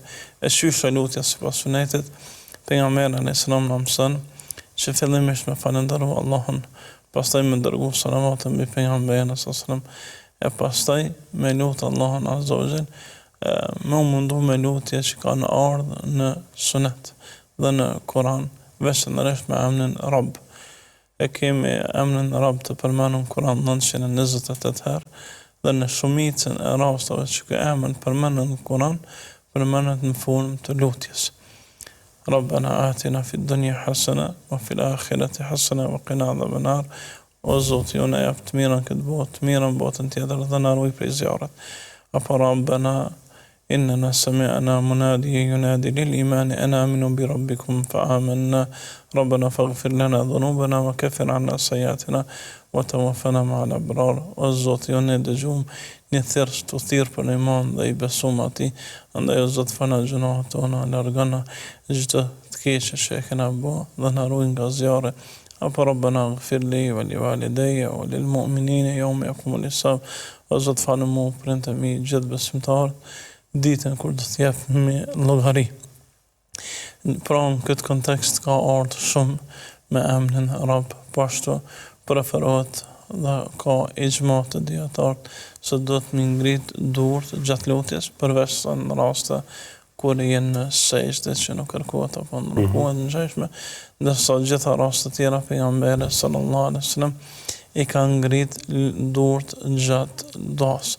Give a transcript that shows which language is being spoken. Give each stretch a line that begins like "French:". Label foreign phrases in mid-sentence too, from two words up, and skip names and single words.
Albanian: E qysh lutja sipas sunetit? Pejgamberi
Arabic: عليه السلام
Albanian: na mëson që fillimisht me falëndëru Allahun, pastaj me dërgu salavatën mbi pejgamberin
Arabic: صلى الله عليه وسلم,
Albanian: e pastaj me lutë Allahun
Arabic: عز وجل,
Albanian: me u mundu me lutje që kanë ardhur në sunet dhe në Kur'an, veçanërisht me emrin Rabb. E kemi emrin Rabb të përmendur në Kur'an 928 herë, dhe në shumicën e rasteve që ky emër përmendet në Kur'an, përmendet në formë të lutjes.
Arabic: ربنا آتنا في الدنيا حسنة وفي الآخرة حسنة وقنا عذاب النار.
Albanian: O Zoti, unë jap të mirën këtë botë, të mirën botën tjetër dhe na ruaj prej zjarrit.
Arabic: Apo Rabbana إننا سمعنا مناديا ينادي للإيمان أن آمنوا بربكم فآمنا ربنا فاغفر لنا ذنوبنا وكفر عنا سيئاتنا وتوفنا مع الأبرار.
Albanian: O Zoti, unë dëgjum një thirrës të thirr për iman dhe i besum atij, andaj o Zot fana gjunohat tona, largona çdo të keqe që e kena bë dhe na ruaj nga zjarri.
Arabic: Apo ربنا اغفر لي ولوالدي وللمؤمنين يوم يقوم الحساب.
Albanian: O Zot falë mu, prindët e mi, gjithë besimtarët, ditën kur do të jap me llogari. Pra në këtë kontekst ka ardhur shumë me emrin Rabb, po ashtu preferohet dhe ka ixhma të dietarët se do të ngrit durt gjatë lutjes, përveç sa në raste kur jenë në sejdë që nuk kërkohet apo në rukuën në ngjashme, ndërsa gjitha rastet tjera pejgamberi
Arabic: صلى الله عليه وسلم
Albanian: i ka ngrit durt gjatë duas.